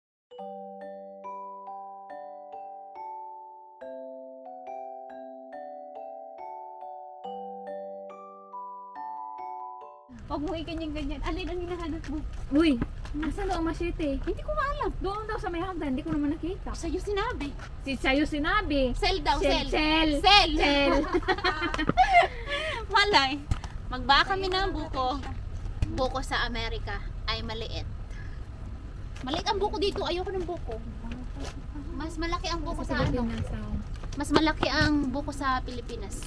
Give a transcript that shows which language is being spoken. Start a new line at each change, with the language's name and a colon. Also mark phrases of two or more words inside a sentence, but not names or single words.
Filipino: Huwag mo iganyan-ganyan. Alin ang hinahanap mo? Uy! Nasaan daw ang machete? Hindi ko maalam. Doon daw sa may hagdan, hindi ko naman nakita. Sa'yo sinabi. Sa'yo sinabi. Sell daw, sell. Sell. Sell. Sell. Malay. Magbaka kami ng buko. Buko sa Amerika ay maliit. Maliit ang buko dito. Ayoko ng buko. Mas malaki ang buko sa ano. Mas malaki ang buko sa Pilipinas.